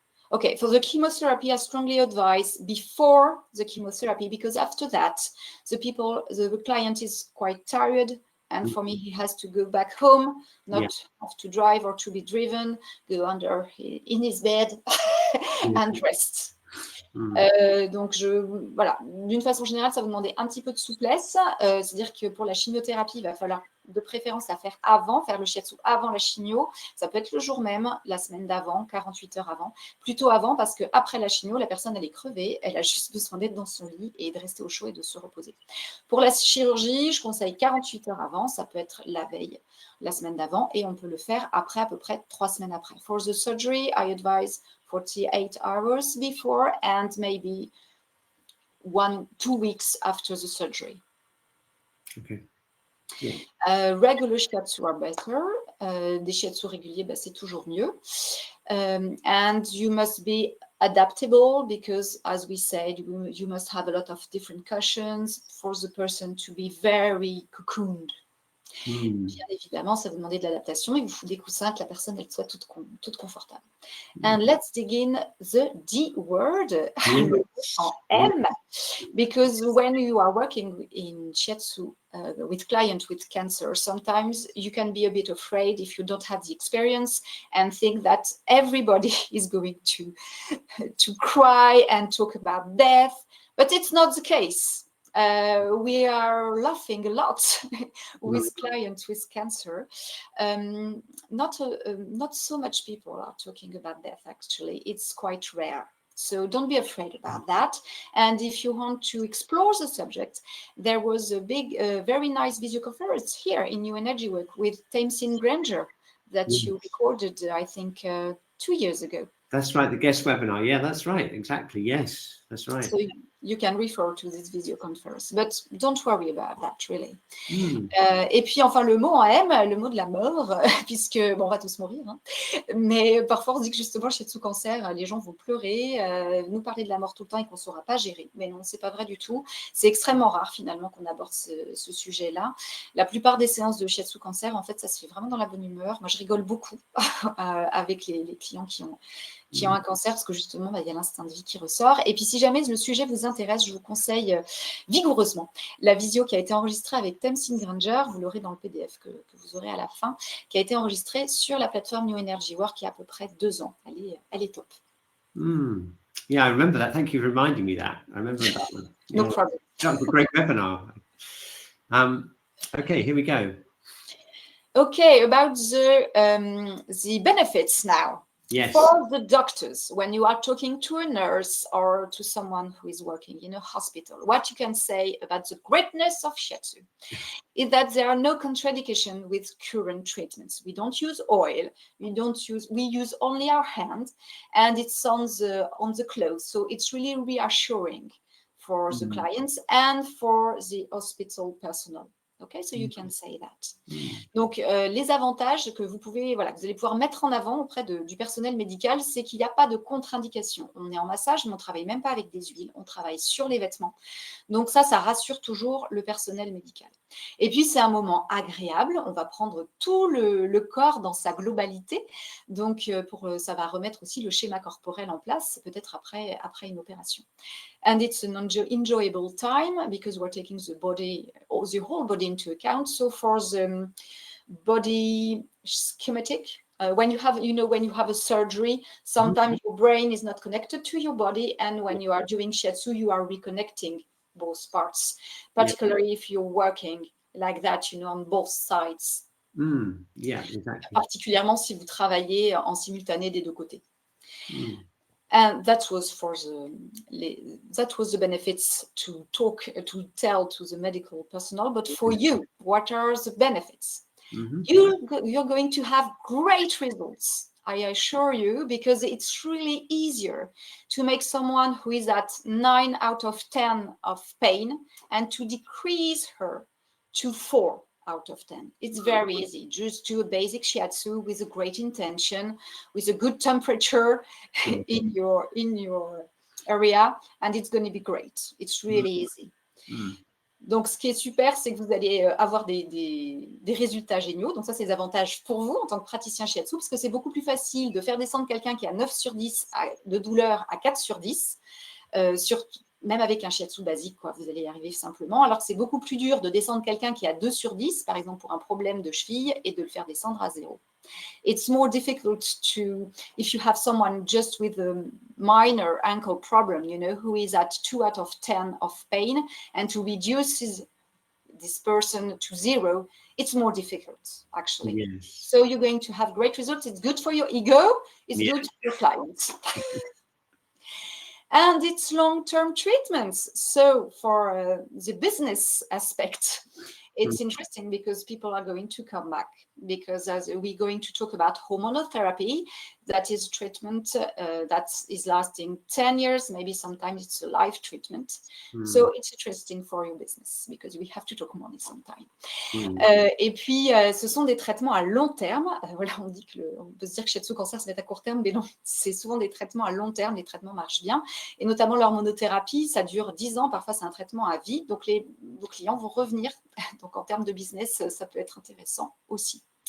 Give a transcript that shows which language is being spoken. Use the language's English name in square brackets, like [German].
[English] Okay, for the chemotherapy, I strongly advise before the chemotherapy, because after that, the client is quite tired, And for me, he has to go back home, not have to drive or to be driven, go in his bed and rest. [French] Donc, voilà, d'une façon générale, ça va vous demander un petit peu de souplesse. C'est-à-dire que pour la chimiothérapie, il va falloir de préférence la faire faire le shiatsu avant la chimio. Ça peut être le jour même, la semaine d'avant, 48 heures avant. Plutôt avant, parce qu'après la chimio, la personne, elle est crevée. Elle a juste besoin d'être dans son lit et de rester au chaud et de se reposer. Pour la chirurgie, je conseille 48 heures avant. Ça peut être la veille, la semaine d'avant. Et on peut le faire après, à peu près 3 semaines après. [English] For the surgery, I advise 48 hours before and maybe 2 weeks after the surgery. Okay. Yeah. Regular shiatsu are better. [French] Des shiatsu réguliers, c'est toujours mieux. [English] And you must be adaptable because, as we said, you must have a lot of different cushions for the person to be very cocooned. [French] Bien évidemment, ça vous demande de l'adaptation. Il vous faut des coussins que la personne elle soit toute confortable. [English] And let's dig in the D word, [French] en M, [English] because when you are working in shiatsu with clients with cancer, sometimes you can be a bit afraid if you don't have the experience and think that everybody is going to cry and talk about death, but it's not the case. We are laughing a lot with clients with cancer. Not so much people are talking about death, actually. It's quite rare. So don't be afraid about that. And if you want to explore the subject, there was a very nice video conference here in New Energy Work with Tamsin Granger that you recorded, I think, 2 years ago. That's right, the guest webinar. Yeah, that's right. Exactly. Yes, that's right. So you can refer to this video conference, but don't worry about that, really. [French] Et puis, enfin, le mot en M, le mot de la mort, puisque, bon, on va tous mourir, hein, mais parfois, on se dit que justement, chez Shiatsu Cancer, les gens vont pleurer, nous parler de la mort tout le temps et qu'on ne saura pas gérer. Mais non, c'est pas vrai du tout. C'est extrêmement rare, finalement, qu'on aborde ce sujet-là. La plupart des séances de Shiatsu Cancer, en fait, ça se fait vraiment dans la bonne humeur. Moi, je rigole beaucoup avec les clients qui ont un cancer, parce que justement, il y a l'instinct de vie qui ressort. Et puis, si jamais le sujet vous intéresse, je vous conseille vigoureusement la visio qui a été enregistrée avec Tamsin Granger, vous l'aurez dans le PDF que vous aurez à la fin, qui a été enregistrée sur la plateforme New Energy Work il y a à peu près 2 ans. Elle est top. [English] Yeah, I remember that. Thank you for reminding me that. I remember that one. No problem. That was a great webinar. Okay, here we go. Okay, about the benefits now. Yes. For the doctors, when you are talking to a nurse or to someone who is working in a hospital, what you can say about the greatness of shiatsu is that there are no contradiction with current treatments. We don't use oil. We use only our hand, and it's on the clothes. So it's really reassuring for the clients and for the hospital personnel. Okay, so you can say that. [French] Donc, les avantages que vous allez pouvoir mettre en avant auprès du personnel médical, c'est qu'il n'y a pas de contre-indication. On est en massage, mais on ne travaille même pas avec des huiles, on travaille sur les vêtements. Donc ça rassure toujours le personnel médical. Et puis, c'est un moment agréable. On va prendre tout le corps dans sa globalité. Donc, ça va remettre aussi le schéma corporel en place, peut-être après une opération. [English] And it's an enjoyable time because we're taking the whole body into account. So for the body schematic, when you have a surgery, sometimes your brain is not connected to your body, and when you are doing shiatsu, you are reconnecting both parts, particularly if you're working like that, on both sides. Yeah, exactly. [French] Particulièrement si vous travaillez en simultané des 2 côtés. [English] And that was the benefits to tell to the medical personnel. But for you, what are the benefits? You're going to have great results, I assure you, because it's really easier to make someone who is at 9 out of 10 of pain and to decrease her to 4 out of 10. It's very easy. Just do a basic shiatsu with a great intention, with a good temperature in your area, and it's going to be great. It's really easy. [French] Donc, ce qui est super, c'est que vous allez avoir des résultats géniaux. Donc, ça, c'est des avantages pour vous en tant que praticien shiatsu, parce que c'est beaucoup plus facile de faire descendre quelqu'un qui a 9 sur 10 de douleur à 4 sur 10, même avec un shiatsu basique, quoi, vous allez y arriver simplement. Alors que c'est beaucoup plus dur de descendre quelqu'un qui a 2 sur 10, par exemple pour un problème de cheville, et de le faire descendre à 0. [English] It's more difficult to, if you have someone just with a minor ankle problem, you know, who is at 2 out of 10 of pain, and to reduce this person to 0, it's more difficult, actually. Yes. So you're going to have great results. It's good for your ego. It's good for your clients. And it's long-term treatments. So for the business aspect, it's interesting because people are going to come back, because as we're going to talk about hormonal therapy, that is treatment that is lasting 10 years, maybe sometimes it's a life treatment. So it's interesting for your business because we have to talk money sometime. [French] Et puis, ce sont des traitements à long terme. Voilà, on dit on peut se dire que shiatsu cancer, ça va être à court terme, mais non, c'est souvent des traitements à long terme. Les traitements marchent bien. Et notamment l'hormonothérapie, ça dure 10 ans. Parfois, c'est un traitement à vie. Donc, vos clients vont revenir. Donc, en termes de business, ça peut être intéressant aussi.